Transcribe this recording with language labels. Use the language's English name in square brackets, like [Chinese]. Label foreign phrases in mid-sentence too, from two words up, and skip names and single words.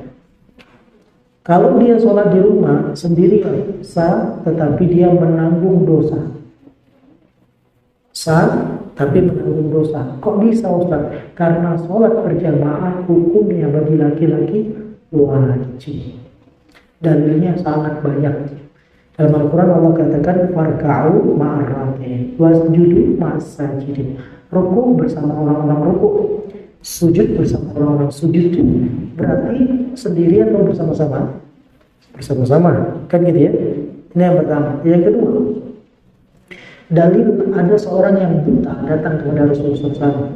[Indonesian] Kalau dia sholat di rumah sendiri sah, tetapi dia menanggung dosa. Sah, tapi menanggung dosa. Kok bisa Ustaz? Karena sholat berjamaah hukumnya bagi laki-laki wajib. Dalilnya sangat banyak. Dalam Al-Quran Allah katakan [Arabic] فاركعوا مع الراكعين واسجدوا مع الساجدين. [Indonesian] Rukuk bersama orang-orang rukuk, sujud bersama orang-orang sujud. Berarti sendiri atau bersama-sama? Bersama-sama, kan gitu ya. Ini yang pertama. Yang kedua, dalil ada seorang yang buta datang kepada Rasulullah SAW.